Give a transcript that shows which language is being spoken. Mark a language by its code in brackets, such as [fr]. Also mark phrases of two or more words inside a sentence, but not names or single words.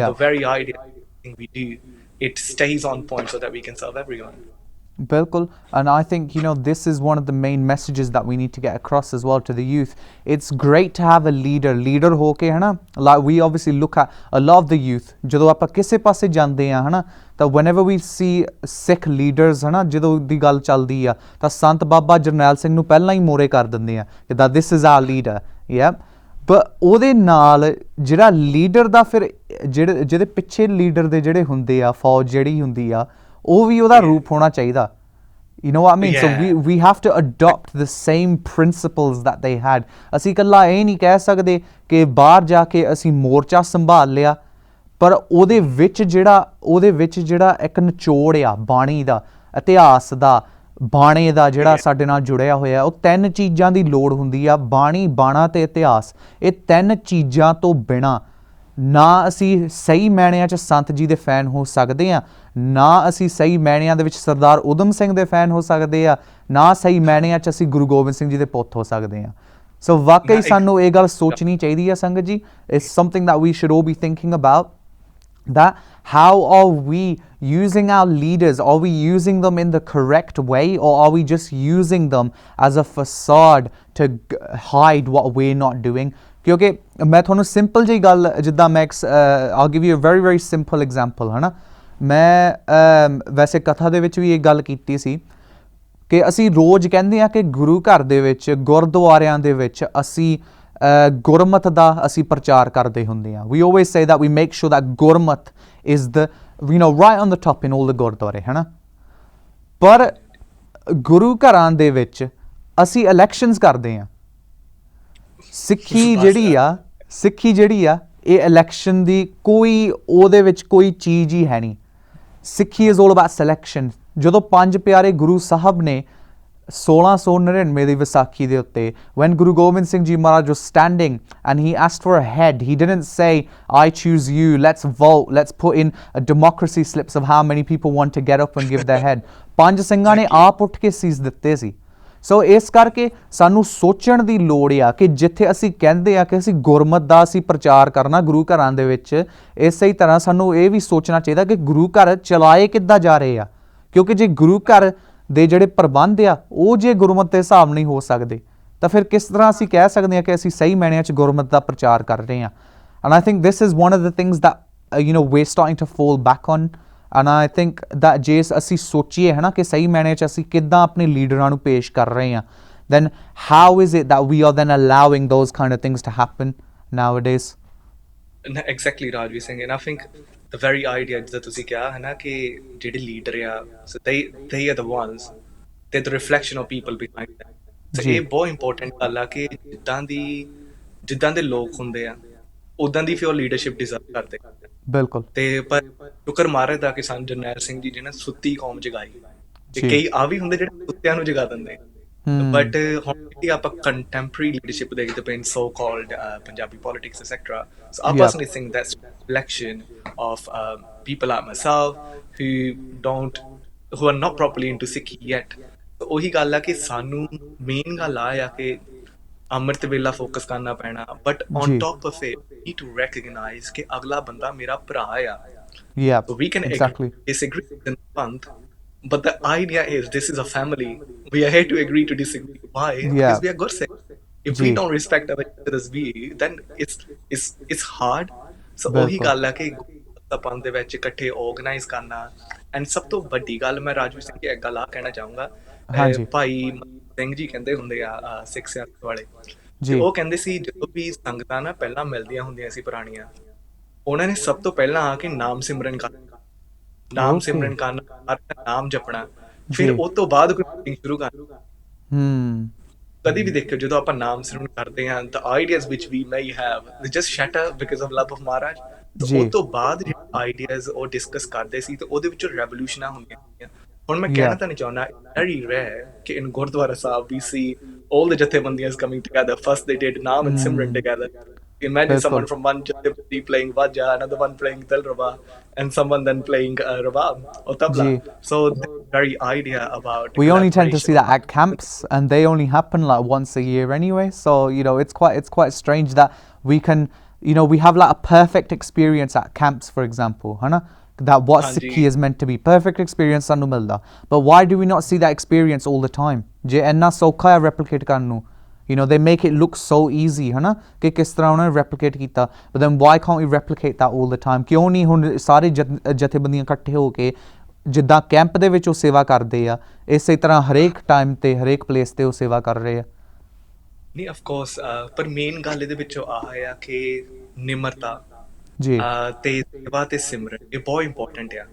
[en] ਯਾ the very idea we do, it stays on point so that we can serve everyone. Bilkul, and I think this is one of the main messages that we need to get across as well to the youth. It's great to have a leader [pa] ਹੋ ਕੇ, ਹੈ ਨਾ, [en] like we obviously look at a lot of the youth [pa] ਜਦੋਂ ਆਪਾਂ ਕਿਸੇ ਪਾਸੇ ਜਾਂਦੇ ਹਾਂ, ਹੈ ਨਾ, ਤਾਂ [en] whenever we see Sikh leaders, ਹੈ ਨਾ, ਜਦੋਂ ਦੀ ਗੱਲ ਚੱਲਦੀ ਆ ਤਾਂ ਸੰਤ ਬਾਬਾ ਜਰਨੈਲ ਸਿੰਘ ਨੂੰ ਪਹਿਲਾਂ ਹੀ ਮੋਰੇ ਕਰ ਦਿੰਦੇ ਆ ਕਿ that this is our leader, yeah, but ਉਹਦੇ ਨਾਲ ਜਿਹੜਾ ਲੀਡਰ ਦਾ ਫਿਰ ਜਿਹਦੇ ਪਿੱਛੇ ਲੀਡਰ ਦੇ ਜਿਹੜੇ ਹੁੰਦੇ ਆ, ਫੌਜ ਜਿਹੜੀ ਹੁੰਦੀ ਆ, ਉਹ ਵੀ ਉਹਦਾ ਰੂਪ ਹੋਣਾ ਚਾਹੀਦਾ। You know what I mean? So we have to adopt the same principles that they had. [pa] ਅਸੀਂ ਇਕੱਲਾ ਇਹ ਨਹੀਂ ਕਹਿ ਸਕਦੇ ਕਿ ਬਾਹਰ ਜਾ ਕੇ ਅਸੀਂ ਮੋਰਚਾ ਸੰਭਾਲ ਲਿਆ, ਪਰ ਉਹਦੇ ਵਿੱਚ ਜਿਹੜਾ ਇੱਕ ਨਿਚੋੜ ਆ ਬਾਣੀ ਦਾ, ਇਤਿਹਾਸ ਦਾ, ਬਾਣੇ ਦਾ ਜਿਹੜਾ ਸਾਡੇ ਨਾਲ ਜੁੜਿਆ ਹੋਇਆ, ਉਹ ਤਿੰਨ ਚੀਜ਼ਾਂ ਦੀ ਲੋੜ ਹੁੰਦੀ ਆ, ਬਾਣੀ, ਬਾਣਾ ਤੇ ਇਤਿਹਾਸ। ਇਹ ਤਿੰਨ ਚੀਜ਼ਾਂ ਤੋਂ ਬਿਨਾਂ ਨਾ ਅਸੀਂ ਸਹੀ ਮਾਇਨਿਆਂ 'ਚ ਸੰਤ ਜੀ ਦੇ ਫੈਨ ਹੋ ਸਕਦੇ ਆ, ਨਾ ਅਸੀਂ ਸਹੀ ਮਾਇਨਿਆਂ ਦੇ ਵਿੱਚ ਸਰਦਾਰ ਊਧਮ ਸਿੰਘ ਦੇ ਫੈਨ ਹੋ ਸਕਦੇ ਆ, ਨਾ ਸਹੀ ਮਾਇਨਿਆਂ 'ਚ ਅਸੀਂ ਗੁਰੂ ਗੋਬਿੰਦ ਸਿੰਘ ਜੀ ਦੇ ਪੁੱਤ ਹੋ ਸਕਦੇ ਆ। ਸੋ ਵਾਕਈ ਸਾਨੂੰ ਇਹ ਗੱਲ ਸੋਚਣੀ ਚਾਹੀਦੀ ਆ ਸੰਗਤ ਜੀ। [en] It's something that we should all be thinking about, that how are we using our leaders? Are we using them in the correct way, or are we just using them as a facade to hide what we're not doing? [pa] ਕਿਉਂਕਿ ਮੈਂ ਤੁਹਾਨੂੰ ਸਿੰਪਲ ਜਿਹੀ ਗੱਲ, ਜਿੱਦਾਂ ਮੈਂ [en] I'll give you a very very simple example, [pa] ਹੈ ਨਾ। ਮੈਂ ਵੈਸੇ ਕਥਾ ਦੇ ਵਿੱਚ ਵੀ ਇਹ ਗੱਲ ਕੀਤੀ ਸੀ ਕਿ ਅਸੀਂ ਰੋਜ਼ ਕਹਿੰਦੇ ਆ ਕਿ ਗੁਰੂ ਘਰ ਦੇ ਵਿੱਚ, ਗੁਰਦੁਆਰਿਆਂ ਦੇ ਵਿੱਚ ਅਸੀਂ ਗੁਰਮਤ ਦਾ ਅਸੀਂ ਪ੍ਰਚਾਰ ਕਰਦੇ ਹੁੰਦੇ ਆ। [en] We always say that we make sure that ਗੁਰਮਤ is the right on the top in all the [pa] ਗੁਰਦੁਆਰੇ, ਹੈ ਨਾ। ਪਰ ਗੁਰੂ ਘਰਾਂ ਦੇ ਵਿੱਚ ਅਸੀਂ ਇਲੈਕਸ਼ਨਸ ਕਰਦੇ ਆ। ਸਿੱਖੀ ਜਿਹੜੀ ਆ ਇਹ ਇਲੈਕਸ਼ਨ ਦੀ ਉਹਦੇ ਵਿੱਚ ਕੋਈ ਚੀਜ਼ ਹੀ ਹੈ ਨਹੀਂ। [en] Sikhi is all about selection. [pa] ਜਦੋਂ ਪੰਜ ਪਿਆਰੇ ਗੁਰੂ ਸਾਹਿਬ ਨੇ 1699 ਦੀ ਵਿਸਾਖੀ ਦੇ ਉੱਤੇ [en] when Guru Gobind Singh Ji Maharaj was standing and he asked for a head, he didn't say I choose you, let's vote, let's put in a democracy slips of how many people want to get up and give their head. [pa] ਪੰਜ ਸਿੰਘਾਂ ਨੇ ਆਪ ਉੱਠ ਕੇ ਸੀਸ ਦਿੱਤੇ ਸੀ। ਸੋ ਇਸ ਕਰਕੇ ਸਾਨੂੰ ਸੋਚਣ ਦੀ ਲੋੜ ਆ ਕਿ ਜਿੱਥੇ ਅਸੀਂ ਕਹਿੰਦੇ ਆ ਕਿ ਅਸੀਂ ਗੁਰਮਤ ਦਾ ਅਸੀਂ ਪ੍ਰਚਾਰ ਕਰਨਾ ਗੁਰੂ ਘਰਾਂ ਦੇ ਵਿੱਚ, ਇਸੇ ਹੀ ਤਰ੍ਹਾਂ ਸਾਨੂੰ ਇਹ ਵੀ ਸੋਚਣਾ ਚਾਹੀਦਾ ਕਿ ਗੁਰੂ ਘਰ ਚਲਾਏ ਕਿੱਦਾਂ ਜਾ ਰਹੇ ਆ, ਕਿਉਂਕਿ ਜੇ ਗੁਰੂ ਘਰ ਦੇ ਜਿਹੜੇ ਪ੍ਰਬੰਧ ਆ ਉਹ ਜੇ ਗੁਰਮਤ ਦੇ ਹਿਸਾਬ ਨਹੀਂ ਹੋ ਸਕਦੇ ਤਾਂ ਫਿਰ ਕਿਸ ਤਰ੍ਹਾਂ ਅਸੀਂ ਕਹਿ ਸਕਦੇ ਹਾਂ ਕਿ ਅਸੀਂ ਸਹੀ ਮਾਇਨਿਆਂ 'ਚ ਗੁਰਮਤ ਦਾ ਪ੍ਰਚਾਰ ਕਰ ਰਹੇ ਹਾਂ। [en] And I think this is one of the things that we're starting to fall back on, and I think that [pa] ਜੇ ਅਸੀਂ ਸੋਚੀਏ ਹੈ ਨਾ ਕਿ ਸਹੀ ਮਾਇਨੇ 'ਚ ਅਸੀਂ ਕਿੱਦਾਂ ਆਪਣੇ ਲੀਡਰਾਂ ਨੂੰ ਪੇਸ਼ ਕਰ ਰਹੇ ਹਾਂ, [en] then how is it that we are then allowing those kind of things to happen nowadays? Exactly Rajveer Singh, and I think the very idea [pa] ਜਿੱਦਾਂ ਤੁਸੀਂ ਕਿਹਾ ਹੈ ਨਾ ਕਿ ਜਿਹੜੇ ਲੀਡਰ ਆ [en] so they are the ones, they're the reflection of people behind them. so [pa] ਜੀ। ਇਹ ਬਹੁਤ ਇੰਪੋਰਟੈਂਟ ਗੱਲ ਆ ਕਿ ਜਿੱਦਾਂ ਦੇ ਲੋਕ ਹੁੰਦੇ ਆ ਉਦਾਂ ਦੀ ਫਿਰ ਉਹ ਲੀਡਰਸ਼ਿਪ ਡਿਜ਼ਰਵ ਕਰਦੇ ਆ। ਬਿਲਕੁਲ। ਤੇ ਪਰ ਸ਼ੁਕਰ ਮਹਾਰਾਜ ਦਾ ਕਿ ਸਾਨੂੰ ਜਰਨੈਲ ਸਿੰਘ ਜੀ ਜਿਹਨੇ ਸੁੱਤੀ ਕੌਮ ਜਗਾਈ, ਤੇ ਜੀ। ਕਈ ਆ ਵੀ ਹੁੰਦੇ ਜਿਹੜੇ ਸੁੱਤਿਆਂ ਨੂੰ ਜਗਾ ਦਿੰਦੇ, ਬਟ ਹੁਣ ਜਿਹੜੀ ਆਪਾਂ [en] contemporary leadership [pa] ਦੇਖਦੇ ਪਏ [en] so-called Punjabi politics etcetera, so I personally think that's a reflection of people like myself who are not properly into Sikhi yet. [pa] so ਉਹੀ ਗੱਲ ਆ ਕਿ ਸਾਨੂੰ ਮੇਨ ਗੱਲ ਆ ਕਿ ਅੰਮ੍ਰਿਤ ਵੇਲਾ ਫੋਕਸ ਕਰਨਾ ਪੈਣਾ, ਬਟ ਜੀ। [en] On top of it need to recognize [pa] ਕਿ ਅਗਲਾ ਬੰਦਾ ਮੇਰਾ ਭਰਾ ਆ। [en] Yeah, So we can exactly. disagree in the month, but the idea is this is a family. We are here to agree to disagree. Why? Yeah. Because we are Gursikhs. If we [pa] Ji. [en] don't respect our other's view, then it's hard. [pa] So ਉਹੀ ਬਿਲਕੁਲ। ਗੱਲ ਹੈ ਕਿ ਪੰਥ ਦੇ ਵਿੱਚ ਇਕੱਠੇ ਆਰਗੇਨਾਈਜ਼ ਕਰਨਾ, ਐਂਡ ਸਭ ਤੋਂ ਵੱਡੀ ਗੱਲ ਮੈਂ ਰਾਜਵੀਰ ਸਿੰਘ ਦੀ ਇੱਕ ਗੱਲ ਆ ਕਹਿਣਾ ਚਾਹੂੰਗਾ, ਹਾਂਜੀ। ਭਾਈ ਸਿੰਘ ਜੀ ਕਹਿੰਦੇ ਹੁੰਦੇ ਆ ਸਿੱਖ ਸਿਆਸਤ ਵਾਲੇ, ਜੀ। ਤੇ ਉਹ ਕਹਿੰਦੇ ਸੀ ਜਦੋਂ ਵੀ ਸੰਗਤਾਂ ਨਾ ਪਹਿਲਾਂ ਮਿਲਦੀਆਂ ਹੁੰਦੀਆਂ ਸੀ ਪੁਰਾਣੀਆਂ, ਉਹਨਾਂ ਨੇ ਸਭ ਤੋਂ ਪਹਿਲਾਂ ਆ ਕੇ ਨਾਮ ਸਿਮਰਨ ਕਰਨਾ, ਨਾਮ [en] Okay. [pa] ਸਿਮਰਨ ਕਰਨਾ, ਨਾਮ ਜਪਣਾ, ਫਿਰ ਜੀ। ਉਹ ਤੋਂ ਬਾਅਦ ਕੋਈ ਮੀਟਿੰਗ ਸ਼ੁਰੂ ਕਰਨੀ। ਕਦੀ ਵੀ ਹੂੰ। ਦੇਖਿਓ ਜਦੋਂ ਆਪਾਂ ਨਾਮ ਸਿਮਰਨ ਕਰਦੇ ਹਾਂ, [en] the ideas which we may have they just shatter because of love of Maharaj. [pa] ਜੀ। ਉਹ ਤੋਂ ਬਾਅਦ ਜਿਹੜੇ ਆਈਡੀਆਜ਼ ਉਹ ਡਿਸਕਸ ਕਰਦੇ ਸੀ ਤੇ ਉਹਦੇ ਵਿੱਚੋਂ ਰੈਵੋਲੂਸ਼ਨਾਂ ਹੁੰਦੀਆਂ ਸੀਗੀਆਂ। ਹੁਣ ਮੈਂ ਕਹਿਣਾ [en] Yeah. [pa] ਤਾਂ ਨਹੀਂ ਚਾਹੁੰਦਾ, [en] very rare ਕਿ in ਗੁਰਦੁਆਰਾ ਸਾਹਿਬ we see all the ਜਥੇਬੰਦੀਆਂ coming together. First they did Naam and Simran together. Imagine [pa] ਬਿਲਕੁਲ। [en] someone from one jathebandi playing Vajja, another one playing Dilraba, and someone then playing Rabab or Tabla. [pa] Ji. [en] So the very idea about We only tend to see collaboration- that at camps, and they only happen like once a year anyway. So it's quite strange that we can we have like a perfect experience at camps, for example, hana? That what [pa] Hanji. [en] Sikhi is meant to be, perfect experience [pa] ਸਾਨੂੰ ਮਿਲਦਾ. [en] But why do we not see that experience all the time? [pa] ਜੇ ਐਨਾ ਸੌਖਾ ਹੈ replicate ਕਰਨ ਨੂੰ, [en] they make it look so easy, [pa] ਹਨਾ, ਕਿ ਕਿਸ ਤਰ੍ਹਾਂ ਉਹਨਾਂ ਨੇ replicate ਕੀਤਾ, [en] but then why can't we replicate that all the time? [pa] ਕਿਉਂ ਨਹੀਂ ਹੁਣ ਸਾਰੇ ਜਥੇਬੰਦੀਆਂ ਇਕੱਠੇ ਹੋ ਕੇ ਜਿੱਦਾਂ ਕੈਂਪ ਦੇ ਵਿੱਚ ਉਹ ਸੇਵਾ ਕਰਦੇ ਆ, ਇਸੇ ਤਰ੍ਹਾਂ ਹਰੇਕ ਟਾਈਮ ਤੇ ਹਰੇਕ ਪਲੇਸ ਤੇ ਉਹ ਸੇਵਾ ਕਰ ਰਹੇ ਆ? ਨਹੀਂ [en] of course, [pa] ਪਰ ਮੇਨ ਗੱਲ ਇਹਦੇ ਵਿੱਚੋਂ ਆਹ ਆ ਕਿ ਨਿਮਰਤਾ ਜੀ। ਤੇ ਸੇਵਾ ਤੇ ਸਿਮਰਨ ਇਹ ਬਹੁਤ ਇੰਪੋਰਟੈਂਟ ਆ।